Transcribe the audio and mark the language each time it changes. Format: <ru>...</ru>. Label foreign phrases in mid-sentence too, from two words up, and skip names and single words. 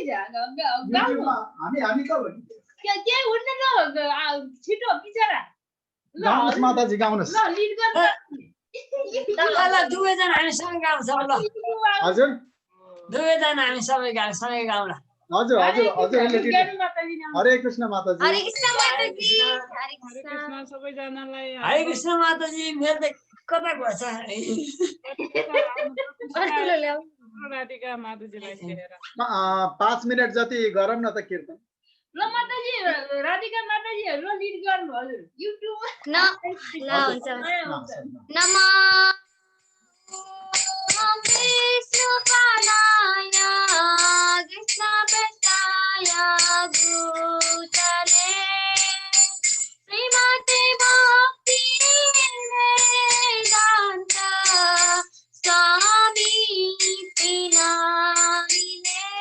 <ne>हामी त केही हुन्न ल छिटो बिचरा गाउनुस् माताजी गाउनुस्। ल लिड गर्नु दुवैजना हामी सँगै गाउँछौँ ल। हजुर दुवैजना हामी सँगै गाउँला। हजुर हजुर हजुर हरे कृष्ण माताजी। हरे कृष्ण माताजी। हरे कृष्ण सबैजनालाई। हरे कृष्ण माताजी। मेरो त कता गएछ राधिका माताजीलाई लिएर 5 मिनेट जति गरौँ न त कीर्तन। ल माताजी राधिका माताजी ल लिड गर्नु हजुर युट्युब ल हुन्छ</ne> <sa>नमः विष्णु पादाय कृष्ण प्रेष्ठाय भूतले श्रीमते भक्ति वेदांत स्वामी नामिने।</sa>